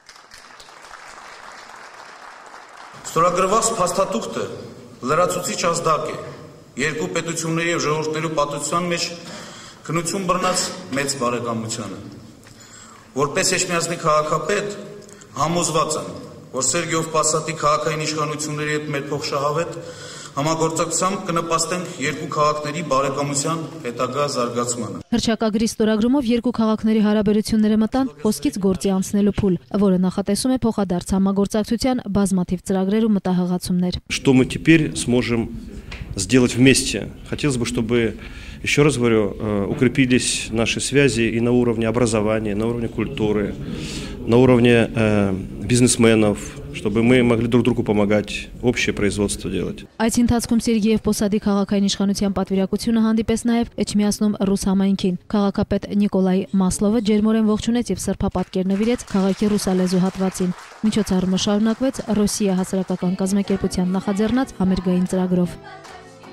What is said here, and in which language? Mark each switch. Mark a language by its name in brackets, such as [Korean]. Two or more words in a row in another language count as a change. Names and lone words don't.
[Armenian] Ստորագրված փաստաթուղթը լրացուցիչ ազդակ է երկու պետությունների եւ ժողովուրդների պատմության մեջ քննություն բռնած մեծ բարեկամությանը։ Որպես Էջմիածնի քաղաքապետ համոզված եմ, որ Սերգեյ Պոսադի քաղաքային իշխանությունների հետ մեր փոխշահավետ համագործակցությամբ կնպաստենք երկու քաղաքների բարեկամության հետագա զարգացմանը։ Հռչակագրի ստորագրումով երկու քաղաքների հարաբերությունները մտան խոսքից գործի անցնելու փուլ, որը նախատեսում է փոխադարձ համագործակցության բազմաթիվ ծրագրեր ու մտահղացումներ։ [Russian] Что мы теперь сможем сделать вместе? Хотелось бы, чтобы, еще раз говорю, укрепились наши связи и на уровне образования, на уровне культуры, на уровне бизнесменов, чтобы мы могли друг другу помогать, общее производство делать. [Armenian] Այս ընթացքում Սերգեյ Պոսադի քաղաքային իշխանության պատվիրակությունը հանդիպես նաև Էջմիածնում ռուս համայնքին։ Քաղաքապետ Նիկոլայ Մասլովը ջերմորեն ողջունեց եւ սրբապատկեր նվիրեց քաղաքի ռուսալեզու հատվածին։ Միջոցառումը շարունակվեց Ռոսիա հասարակական կազմակերպության նախաձեռնած համերգային ծրագրով։